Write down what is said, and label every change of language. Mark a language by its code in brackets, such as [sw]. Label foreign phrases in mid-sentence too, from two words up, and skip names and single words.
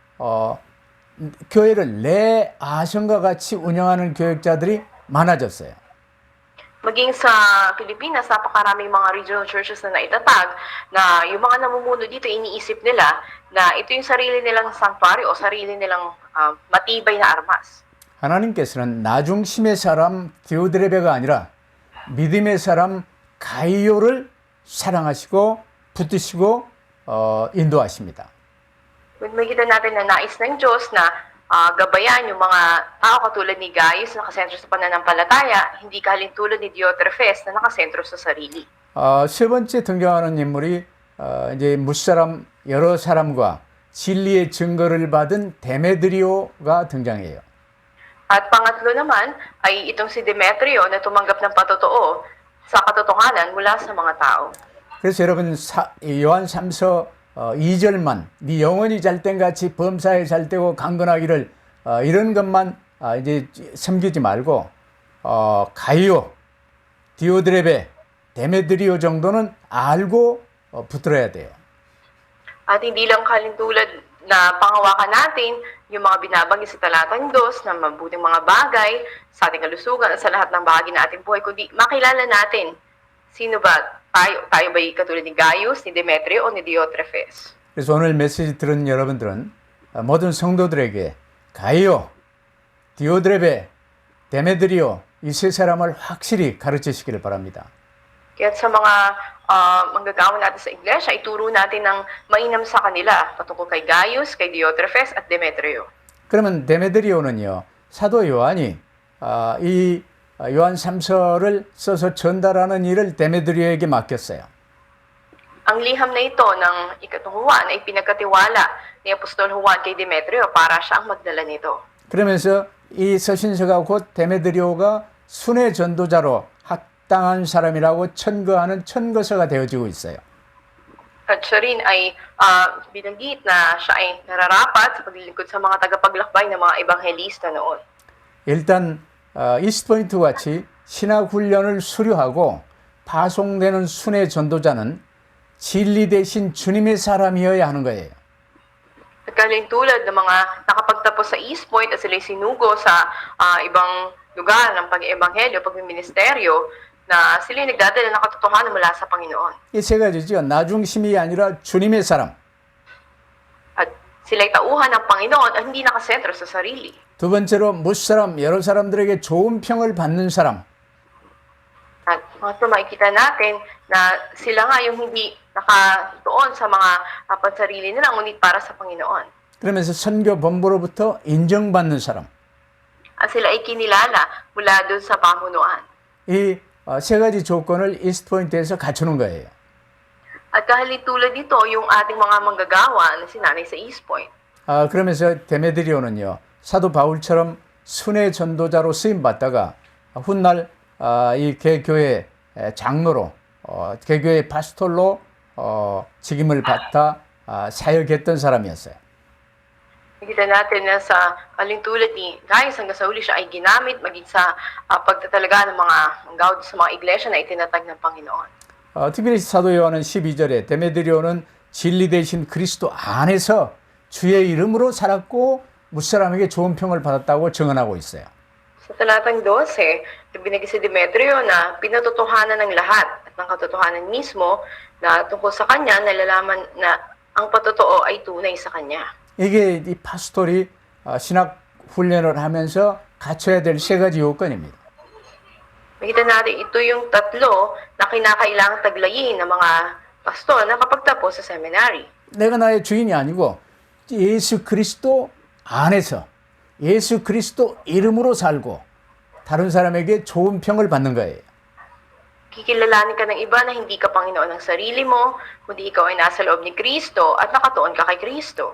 [ko] 교회를 내 아성과 같이 운영하는 교역자들이 많아졌어요. [tl] Maging sa Pilipinas, napakaraming mga [en] regional churches [tl] na naitatag na yung mga namumuno dito, iniisip nila na ito yung sarili nilang sanctuary o sarili nilang matibay na armas. [ko] 하나님께서는 나중심의 사람 디오드레베가 아니라 믿음의 사람 가이오를 사랑하시고 붙드시고 인도하십니다. [tl] Kung makikita natin na nais ng Diyos na gabayan yung mga tao katulad ni Gaius na nakasentro sa pananampalataya, hindi kalintulad ni Diotrephes na nakasentro sa sarili. [ko] 세 번째 등장하는 인물이 이제 무사람 여러 사람과 진리의 증거를 받은 데메드리오가 등장해요. [tl] At pangatlo naman ay itong si Demetrio na tumanggap ng patotoo sa katotohanan mula sa mga tao. [ko] 그래서 여러분 요한 3서 2절만 네 영혼이 잘된 같이 범사에 잘되고 강건하기를 이런 것만 이제 섬기지 말고 가이오, 디오드레베, 데메드리오 정도는 알고 붙들어야 돼요. [tl] At hindi lang kalintulad na pangawakan natin yung mga binabanggit sa talatang 2 na mabuting mga bagay sa ating kalusugan at sa lahat ng bahagi ng ating buhay, kundi makilala natin sino ba tayo. Tayo ba'y katulad ni Gaius, ni Demetrio, o ni Diotrephes? [ko] 그래서 오늘 메시지 들은 여러분들은 모든 성도들에게 가이오, 디오드레베, 데메드리오 이 세 사람을 확실히 가르치시기를 바랍니다. [tl] Kaya sa mga manggagawa natin sa iglesia, ituro natin ng mainam sa kanila patungkol kay Gaius, kay Diotrephes at Demetrio. [ko] 그러면 데메드리오는요, 사도 요한이 이 요한 3서를 써서 전달하는 일을 데메드리오에게 맡겼어요. [tl] Ang liham na ito ng ikatong Juan ay pinagkatiwala ni Apostol Juan kay Demetrio para siya ang magdala nito. [ko] 그러면서 이 서신서가 곧 데메드리오가 순회 전도자로 합당한 사람이라고 천거하는 천거서가 되어지고 있어요. [tl] At siya rin ay binanggit na siya ay nararapat sa paglilingkod sa mga tagapaglakbay ng mga ebanghelista noon. [ko] 일단 이스트포인트 같이 신학 훈련을 수료하고 파송되는 순회 전도자는 진리 대신 주님의 사람이어야 하는 거예요. [tl] At kalin tulad ng mga nakapagtapos sa East Point at sila'y sinugo sa ibang lugar ng pag-ebanghelyo, pag-ministeryo, na sila'y nagdadala ng katotohanan mula sa Panginoon. [ko] 이 세 가지죠. 나 중심이 아니라 주님의 사람. [tl] At sila'y tauhan ng Panginoon at hindi nakasentro sa sarili. [ko] 두 번째로 무사람, 여러 사람들에게 좋은 평을 받는 사람. [tl] At mga makikita natin na sila nga yung hindi nakatuon sa mga pansarili nila, ngunit para sa Panginoon. [ko] 그러면서 선교 본부로부터 인정받는 사람. [tl] At sila ay kinilala mula doon sa pamunuan. [ko] 이 세 가지 조건을 이스트포인트에서 갖추는 거예요. [tl] At kahalitulad dito, yung ating mga manggagawa na sinanay sa East Point. [ko] 그러면서 데메드리오는요, 사도 바울처럼 순회 전도자로 쓰임 받다가 훗날 이 개교회 장로로, 개교회 파스톨로 직임을 받아 사역했던 사람이었어요. [tl] Nakita natin na sa kalintulad ni Gaius hanggang sa huli siya ay ginamit maging sa pagtatalaga ng mga manggagawa sa mga iglesia na itinatag ng Panginoon. [ko] 특별히 사도 요한은 12절에 데메드리오는 진리 대신 그리스도 안에서 주의 이름으로 살았고 무사람에게 좋은 평을 받았다고 증언하고 있어요. [tl] Sa talatang 12, binigay si Demetrio na pinatotohanan ng lahat at ng katotohanan mismo na tungkol sa kanya, nalalaman na ang patotoo ay tunay sa kanya. [ko] 이게 이 파스톨이 신학 훈련을 하면서 갖춰야 될 세 가지 요건입니다. [tl] Makita natin ito yung tatlo na kinakailangang taglayin ng mga pastor na kapag tapos sa seminary. [ko] 내가 나의 주인이 아니고 예수 그리스도 안에서 예수 그리스도 이름으로 살고 다른 사람에게 좋은 평을 받는 거예요. [tl] Kikilalanin ka ng iba na hindi ka Panginoon ng sarili mo, kundi ikaw ay nasa loob ni Kristo at nakatuon ka kay Kristo.